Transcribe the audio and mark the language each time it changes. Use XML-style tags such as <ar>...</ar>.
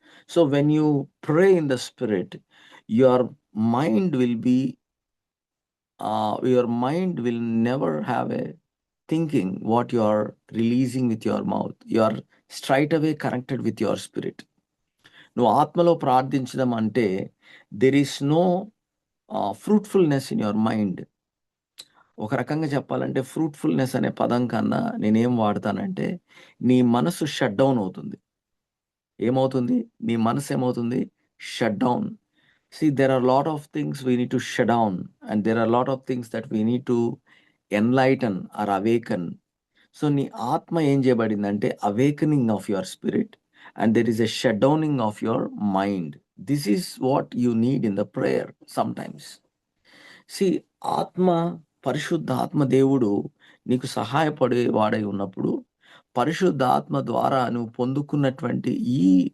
<en>So when you pray in the spirit, your mind will be your mind will never have a thinking what you are releasing with your mouth. You are straight away connected with your spirit.</en> <te>నువ్వు ఆత్మలో ప్రార్థించడం అంటే</te> <en>there is no fruitfulness in your mind.</en> <te>ఒక రకంగా చెప్పాలంటే fruitfulness అనే పదం కన్నా నేనేం వాడతానంటే, నీ మనసు షట్ డౌన్ అవుతుంది. ఏమవుతుంది? నీ మనసు ఏమవుతుంది? Shut down.</te> <en>See, there are a lot of things we need to shut down, and there are a lot of things that we need to enlighten or awaken. So,</en> <te>నీ ఆత్మ ఏం చేయబడిందంటే</te> <en>awakening of your spirit, and there is a shutdowning of your mind. This is what you need in the prayer sometimes.</en> <te>See, పరిశుద్ధాత్మ దేవుడు నీకు సహాయపడే వాడై ఉన్నప్పుడు, పరిశుద్ధాత్మ ద్వారా నువ్వు పొందుకున్నటువంటి ఈ</te>